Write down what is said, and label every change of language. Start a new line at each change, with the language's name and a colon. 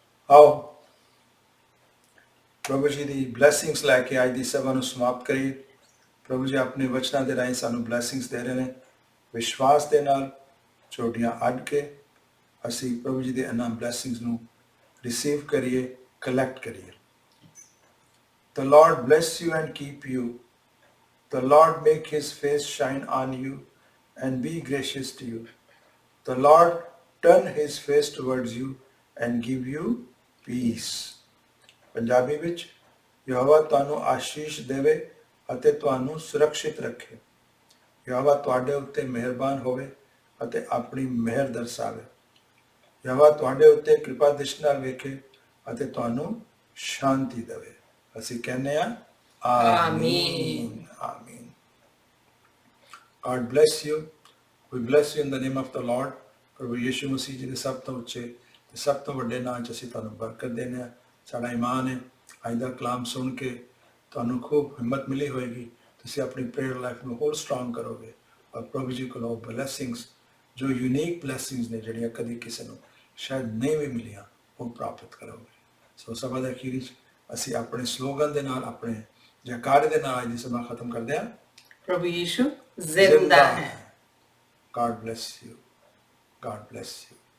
Punjabi: ਆਓ ਪ੍ਰਭੂ ਜੀ ਦੀ ਬਲੇਸਿੰਗਸ ਲੈ ਕੇ ਅੱਜ ਦੀ ਸਭਾ ਨੂੰ ਸਮਾਪਤ ਕਰੀਏ। ਪ੍ਰਭੂ ਜੀ ਆਪਣੇ ਵਚਨਾਂ ਦੇ ਰਾਹੀਂ ਸਾਨੂੰ ਬਲੇਸਿੰਗਸ ਦੇ ਰਹੇ ਨੇ। ਵਿਸ਼ਵਾਸ ਦੇ ਨਾਲ ਚੋਟੀਆਂ ਅੱਡ ਕੇ ਅਸੀਂ ਪ੍ਰਭੂ ਜੀ ਦੇ ਇਹਨਾਂ ਬਲੇਸਿੰਗਸ ਨੂੰ ਰਿਸੀਵ ਕਰੀਏ, ਕਲੈਕਟ ਕਰੀਏ।
English: The Lord bless you and keep you. The Lord make his face shine on you and be gracious to you. The Lord turn his face towards you and give you peace.
Punjabi: Punjabi ਵਿੱਚ, ਯਹੋਵਾ ਤੁਹਾਨੂੰ ਆਸ਼ੀਸ਼ ਦੇਵੇ ਅਤੇ ਤੁਹਾਨੂੰ ਸੁਰੱਖਿਅਤ ਰੱਖੇ। ਯਹੋਵਾ ਤੁਹਾਡੇ ਉੱਤੇ ਮਿਹਰਬਾਨ ਹੋਵੇ ਅਤੇ ਆਪਣੀ ਮਿਹਰ ਦਰਸਾਵੇ। ਯਹੋਵਾ ਤੁਹਾਡੇ ਉੱਤੇ ਕਿਰਪਾ ਦ੍ਰਿਸ਼ਟੀ ਨਾਲ ਵੇਖੇ ਅਤੇ ਤੁਹਾਨੂੰ ਸ਼ਾਂਤੀ ਦੇਵੇ। ਅਸੀਂ ਕਹਿੰਦੇ ਹਾਂ ਆਮੀਨ, ਆਮੀਨ।
English: God bless you. We bless you in the name of the Lord.
Punjabi: ਪ੍ਰਭੂ ਯਿਸੂ ਮਸੀਹ ਜੀ ਦੇ ਸਭ ਤੋਂ ਉੱਚੇ ਤੇ ਸਭ ਤੋਂ ਵੱਡੇ ਨਾਂ 'ਚ ਅਸੀਂ ਤੁਹਾਨੂੰ ਬਰਕਤ ਦਿੰਦੇ ਹਾਂ। ਸਾਡਾ ਈਮਾਨ ਹੈ ਅੱਜ ਦਾ ਕਲਾਮ ਸੁਣ ਕੇ ਤੁਹਾਨੂੰ ਖੂਬ ਹਿੰਮਤ ਮਿਲੀ ਹੋਏਗੀ, ਤੁਸੀਂ ਆਪਣੀ ਪ੍ਰੇਅਰ ਲਾਈਫ ਨੂੰ ਹੋਰ ਸਟਰੋਂਗ ਕਰੋਗੇ ਔਰ ਪ੍ਰਭੂ ਜੀ ਕੋਲੋਂ ਬਲੈਸਿੰਗਸ ਜੋ ਯੂਨੀਕ ਬਲੈਸਿੰਗਸ ਨੇ ਜਿਹੜੀਆਂ ਕਦੀ ਕਿਸੇ ਨੂੰ ਸ਼ਾਇਦ ਨਹੀਂ ਵੀ ਮਿਲੀਆਂ ਉਹ ਪ੍ਰਾਪਤ ਕਰੋਗੇ। ਸੋ ਸਭਾ ਦੇ ਅਖੀਰ ਵਿੱਚ ਅਸੀਂ ਆਪਣੇ ਸਲੋਗਨ ਦੇ ਨਾਲ, ਆਪਣੇ ਜੈਕਾਰੇ ਦੇ ਨਾਲ ਅੱਜ ਦੀ ਸਭਾ ਖਤਮ ਕਰਦੇ ਹਾਂ। ਪ੍ਰਭੂ ਯੀਸ਼ੂ ਜ਼ਿੰਦਾ ਹੈ।
English: God bless you. God bless you.